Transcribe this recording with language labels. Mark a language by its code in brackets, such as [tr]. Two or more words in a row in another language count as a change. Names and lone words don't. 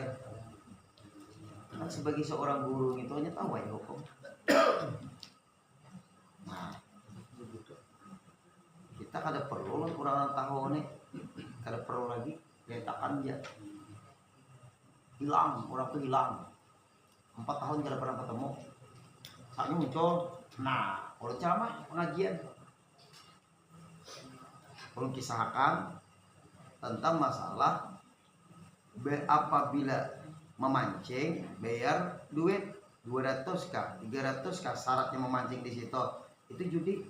[id] Nah, sebagai seorang guru itu hanya tahu ya hukum. [bjn] Nah, kita kada perlu lah kurang tahu nih, kada perlu lagi letakkan aja. [id] Hilang, orang tuh hilang. [bjn] 4 tahun kada pernah ketemu. Saatnya muncul. [id] Nah, kalau ceramah pengajian, kalau kisahkan tentang masalah apabila memancing bayar duit 200k, 300k, syaratnya memancing di situ itu judi.